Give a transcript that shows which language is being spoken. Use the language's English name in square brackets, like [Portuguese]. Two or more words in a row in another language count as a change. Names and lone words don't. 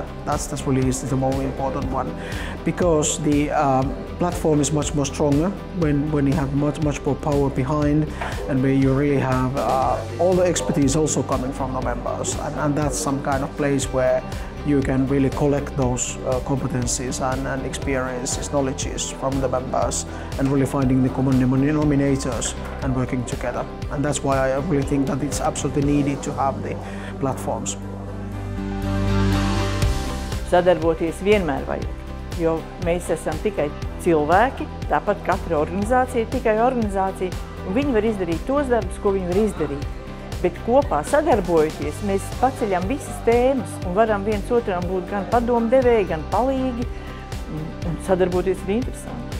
[English] That's really is the more important one, because the platform is much more stronger when you have much more power behind, and where you really have all the expertise also coming from the members, and that's some kind of place where you can really collect those competencies and experiences, knowledges from the members, and really finding the common denominators and working together. And that's why I really think that it's absolutely needed to have the platforms. [Latvian] Sadarboties vienmēr vajag, jo mēs esam tikai cilvēki, tāpat katra organizācija ir tikai organizācija, un viņi var izdarīt tos darbus, ko viņi var izdarīt. Bet kopā sadarbojoties, mēs paceļam visas tēmas un varam viens otram būt gan padomdevēji, gan palīgi, un sadarboties ir interesanti.